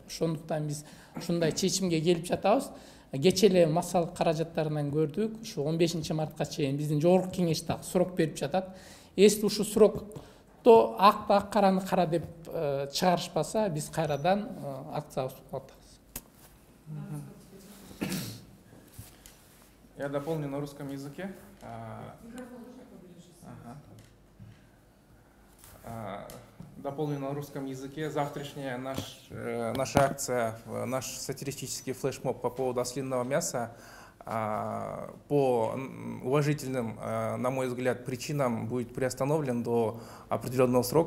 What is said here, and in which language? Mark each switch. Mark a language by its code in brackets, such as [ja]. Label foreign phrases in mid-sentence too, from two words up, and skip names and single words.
[ky] Ошондуктан биз ушундай чечимге келип жатабыз. Кече эле массалык каражаттарынан көрдүк. Ушу 15 мартка чейин биздин жогорку кеңеш дагы срок берип жатат. Если ушу срокто ак караны кара деп чыгарышпаса, биз кайрадан акциябызды улантабыз. [ru] Я дополню на русском языке. Дополню на русском языке. Завтрашняя наша акция, наш сатирический флешмоб по поводу ослиного мяса по уважительным, на мой взгляд, причинам будет приостановлен до определенного срока.